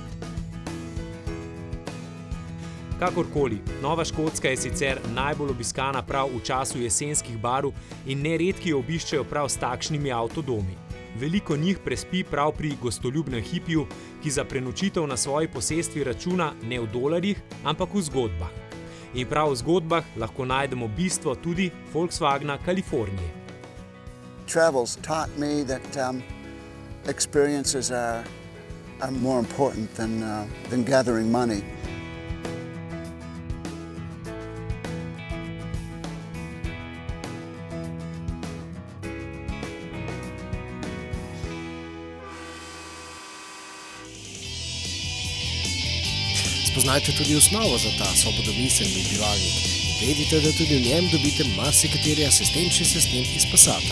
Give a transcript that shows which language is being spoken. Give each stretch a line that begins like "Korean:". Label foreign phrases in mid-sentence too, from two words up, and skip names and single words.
Slovenian: Kakorkoli, Nova Škotska je sicer najbolj obiskana prav v času jesenskih barv in neredki jo obiščejo prav s takšnimi avtodomi. Veliko njih prespi prav pri gostoljubnem hipiju, ki za prenočitev na svoji posestvi računa ne v dolarjih, ampak v zgodbah. In prav v zgodbah lahko najdemo bistvo tudi Volkswagna Kalifornije.
English: Travels taught me that experiences are more important than gathering money.
Slovenian: Spoznajte tudi osnovo za ta svobodomiselni bivalnik in vedite, da tudi v njem dobite marsikateri asistenčni sistem iz Passata.